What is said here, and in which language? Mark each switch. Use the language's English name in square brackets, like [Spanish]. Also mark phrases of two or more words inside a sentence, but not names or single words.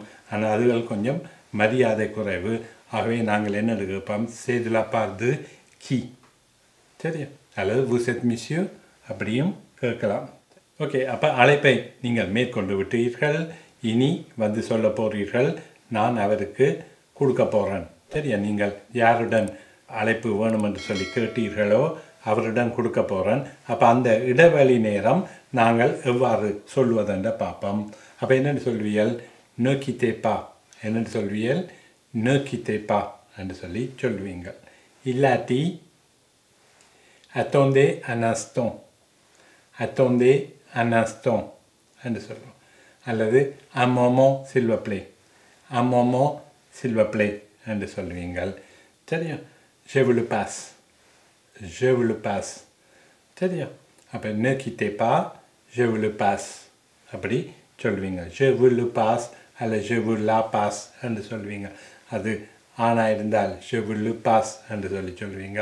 [Tamil] ஆனால் அதுகள் கொஞ்சம் மரியாதை குறைவு. ஆகவே நாங்கள் என்ன கேட்போம்? [French] c'est de la part de qui. [Tamil] சரி, அல்லது [French] vous êtes monsieur [Tamil] அப்படியும் கேட்கலாம். ஓகே, அப்போ அழைப்பை நீங்கள் மேற்கொண்டு விட்டீர்கள். இனி சொல்ல போகிறீர்கள், நான் அவருக்கு கொடுக்க போகிறேன். சரியா, நீங்கள் யாருடன் அழைப்பு வேணும் என்று சொல்லி கேட்டீர்களோ அவருடன் கொடுக்க போகிறேன். அப்போ அந்த இடைவெளி நேரம் நாங்கள் எவ்வாறு சொல்வதென்ற பார்ப்போம். அப்போ என்னென்னு சொல்வீர்கள்? [French] ne quittez pas [Tamil] என்னென்னு சொல்வீர்கள்? [French] ne quittez pas [Tamil] என்று சொல்லி சொல்வீங்க. இல்லாட்டி [French] attendez un instant, attendez un instant [Tamil] என்று சொல்லுவோம். அல்லது [French] un moment s'il vous plaît, un moment s'il vous plaît [Tamil] என்று சொல்வீங்கள். சரியா, [French] je vous le passe, je vous le passe. [Tamil] சரியா, அப்போ [French] ne quittez pas, je vous le passe [Tamil] அப்படி சொல்வீங்க. [French] je vous le passe [Tamil] அல்ல [French] je vous la passe [Tamil] என்று சொல்வீங்க. அது ஆணாக இருந்தால் [French] je vous le passe [Tamil] என்று சொல்லி சொல்வீங்க.